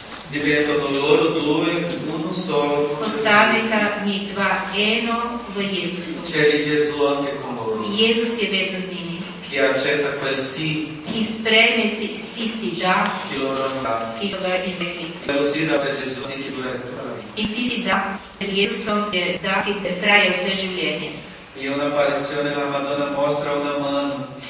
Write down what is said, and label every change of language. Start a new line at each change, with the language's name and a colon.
Italian: diventano loro due uno solo.
Slovenian: postaneta njih dva eno v Jezusu.
Italian: C'è lì Gesù anche con loro,
Slovenian: Jezus je vedno z njimi,
Italian: che accetta quel sì
Slovenian: ki sprejme tisti da,
Italian: che loro hanno dato.
Slovenian: ki so ga izrekli.
Italian: Quello sì dato a Gesù, sì che dura tutta la vita.
Slovenian: In tisti da pred Jezusom je da, ki traja vse življenje.
Italian: In un'apparizione la Madonna mostra una mano